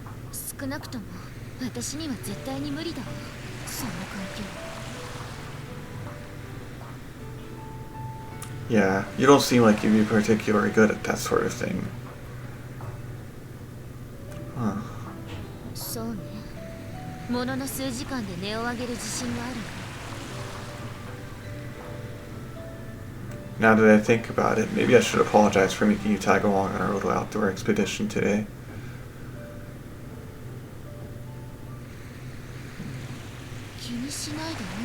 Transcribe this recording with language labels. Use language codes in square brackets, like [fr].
[ja] 少なくとも私には絶対に無理だわ、そんな環境。 [en] Yeah, you don't seem like you'd be particularly good at that sort of thing. Huh. [ja] そうね。ものの数時間で値を上げる自信がある。 [en] Now that I think about it, maybe I should apologize for making you tag along on our little outdoor expedition today. [ja] 気にしないでね。